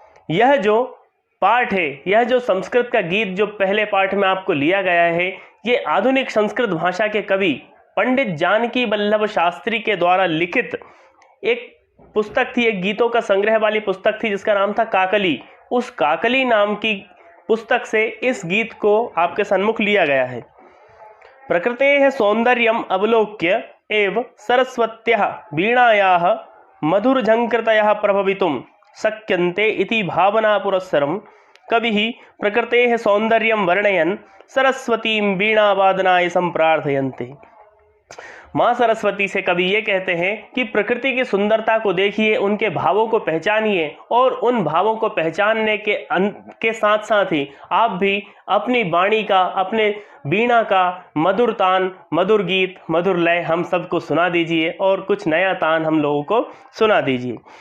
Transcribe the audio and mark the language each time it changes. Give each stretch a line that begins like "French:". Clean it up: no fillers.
Hindi: यह जो पाठ है, यह जो संस्कृत का गीत जो पहले पाठ में आपको लिया गया है, ये आधुनिक संस्कृत भाषा के कवि पंडित जानकी वल्लभ शास्त्री के द्वारा लिखित एक पुस्तक थी, एक गीतों का संग्रह वाली पुस्तक थी जिसका नाम था काकली। उस काकली नाम की पुस्तक से इस गीत को आपके सन्मुख लिया गया है।
Sanskrit: प्रकृतेः सौंदर्यम अवलोक्य एव सरस्वत्याः वीणायाः मधुरझंकृतयः प्रभवितुं शक्यन्ते इति भावना पुरस्सरं कविः प्रकृतेः सौंदर्यं वर्णयन् सरस्वतीं वीणावादनाय संप्रार्थयन्ते।
Hindi: माँ सरस्वती से कवि ये कहते हैं कि प्रकृति की सुंदरता को देखिए, उनके भावों को पहचानिए और उन भावों को पहचानने के साथ साथ ही आप भी अपनी वाणी का, अपने वीणा का मधुर तान, मधुर गीत, मधुर लय हम सबको सुना दीजिए और कुछ नया तान हम लोगों को सुना दीजिए।